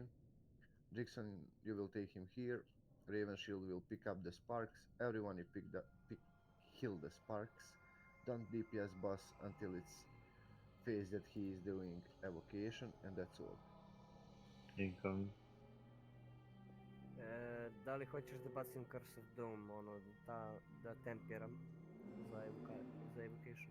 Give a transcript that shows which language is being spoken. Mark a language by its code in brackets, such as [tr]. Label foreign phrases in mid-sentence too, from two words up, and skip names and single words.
[en] Jackson, you will take him here. Raven Shield will pick up the sparks. Everyone you heal the sparks. Don't DPS boss until it's phase that he is doing evocation, and that's all. Income. [sr] Da li hoćeš da bacim Curse of Doom, ono, da tempiram za evocation?